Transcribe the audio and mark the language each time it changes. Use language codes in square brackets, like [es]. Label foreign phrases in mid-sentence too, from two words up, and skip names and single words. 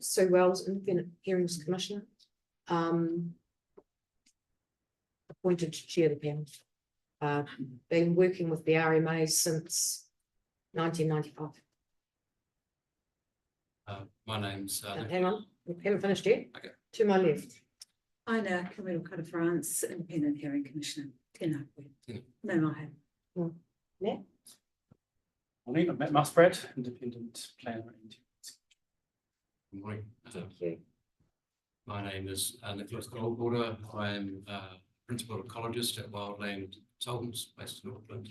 [en] Sue Wells, Independent Hearings Commissioner, appointed to chair the panel. Been working with the RMA since 1995. My name's Hang on, we haven't finished yet. Okay. To my left. Aina Camille France, Independent Hearing Commissioner. [mi] Tēnā koe. Nau mahe. [en] Matt? Morning, I'm Matt Muspratt, Independent Planner. Good morning. Thank you. My name is Nicholas Goldwater. I am Principal Ecologist at Wildland Consultants based in Auckland.